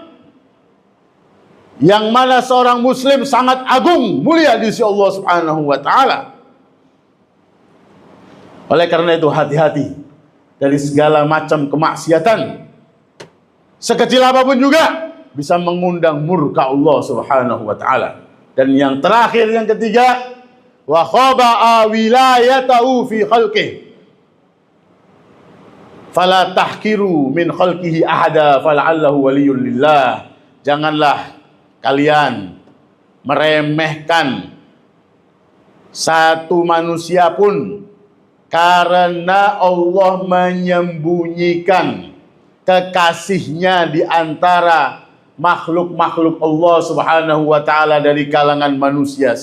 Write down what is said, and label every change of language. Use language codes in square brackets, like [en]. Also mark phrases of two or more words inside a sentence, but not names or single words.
[id] Yang mana seorang muslim sangat agung, mulia di sisi Allah [ar] سبحانه وتعالى. [id] Oleh karena itu, hati-hati dari segala macam kemaksiatan. sekecil apapun juga bisa mengundang murka Allah [ar] سبحانه وتعالى. [id] Dan yang terakhir, yang ketiga, [ar] وخبأ ولايته في خلقه فلا تحقروا من خلقه أحدا فلعله ولي لله. [id] Janganlah kalian meremehkan satu manusia pun, karena Allah menyembunyikan kekasihnya di antara makhluk-makhluk Allah [ar] سبحانه وتعالى [id] dari kalangan manusia.